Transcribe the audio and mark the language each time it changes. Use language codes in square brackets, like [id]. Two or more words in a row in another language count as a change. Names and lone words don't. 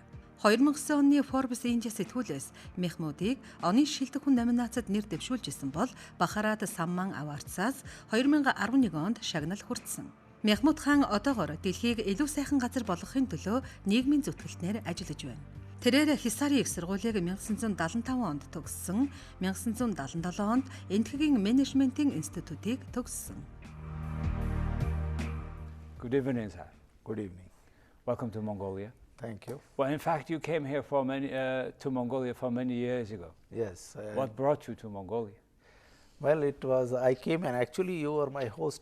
[mn] 2009 оны Форбес Индиа сэтгүүлээс Мehmood-ыг оны шилдэг хүн номинацид нэр дэвшүүлжсэн бол Бхарат Самман Авардсаас 2011 онд шагнал хүртсэн. Мehmood Хан одоогоор дэлхийг илүү сайхан газар болгохын төлөө нийгмийн зүтгэлтнээр ажиллаж байна. Тэрээр Хиссарын их сургуулийг 1975 онд төгссөн, 1977 онд Энэтхэгийн менежментийн институтийг төгссөн. [en] Good evening, sir. Good evening. Welcome to Mongolia. Thank you. Well, in fact, you came here for to Mongolia for many years ago. Yes. What brought you to Mongolia? Well, I came, and actually you were my host.